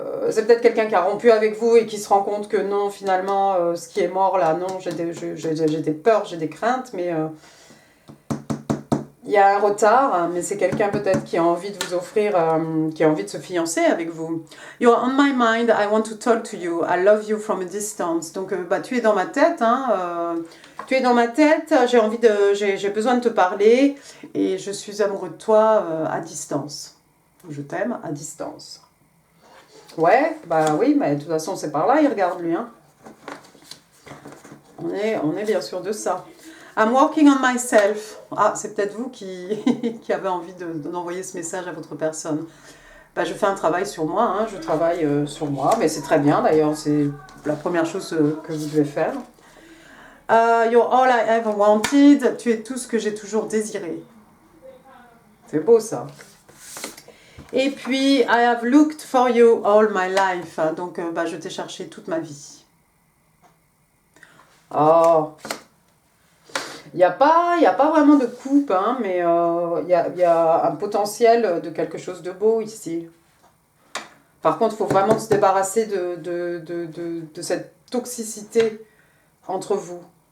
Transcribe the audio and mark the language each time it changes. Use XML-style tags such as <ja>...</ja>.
<fr>c'est peut-être quelqu'un qui a rompu avec vous et qui se rend compte que non, finalement, ce qui est mort là, non, j'ai des peurs, j'ai des craintes, mais... il y a un retard, mais c'est quelqu'un peut-être qui a envie de vous offrir, qui a envie de se fiancer avec vous.</fr> <en>You're on my mind, I want to talk to you, I love you from a distance.</en> <fr>Donc, tu es dans ma tête, hein, tu es dans ma tête, j'ai besoin de te parler et je suis amoureux de toi à distance. Je t'aime à distance. Ouais, oui, mais de toute façon, c'est par là, il regarde lui, hein. On est bien sûr de ça.</fr> <en>I'm working on myself.</en> <fr>Ah, c'est peut-être vous qui avez envie d'envoyer ce message à votre personne. Je fais un travail sur moi, hein, je travaille sur moi, mais c'est très bien d'ailleurs, c'est la première chose que vous devez faire.</fr> <en>You're all I ever wanted.</en> <fr>Tu es tout ce que j'ai toujours désiré. C'est beau ça. Et puis,</fr> <en>I have looked for you all my life.</en> <fr>Donc, je t'ai cherché toute ma vie. Oh, il n'y a pas vraiment de coupe, hein, mais il y a un potentiel de quelque chose de beau ici. Par contre, il faut vraiment se débarrasser de cette toxicité entre vous.</fr>